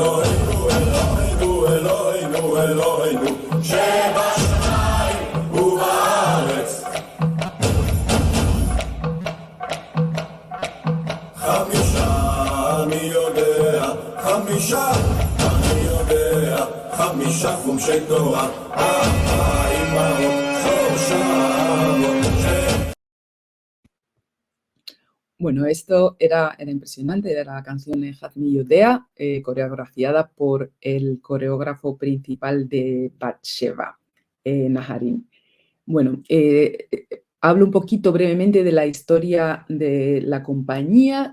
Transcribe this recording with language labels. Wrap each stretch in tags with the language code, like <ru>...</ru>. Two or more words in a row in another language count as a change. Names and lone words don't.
<he>שבשמיים ובארץ חמישה חומשי תורה ארבע אמהות שלושה אבות</he> <es>Bueno, esto era impresionante, era la canción de Hazmi Yodea, coreografiada por el coreógrafo principal de Batsheva, Naharin. Bueno, hablo un poquito brevemente de la historia de la compañía.</es>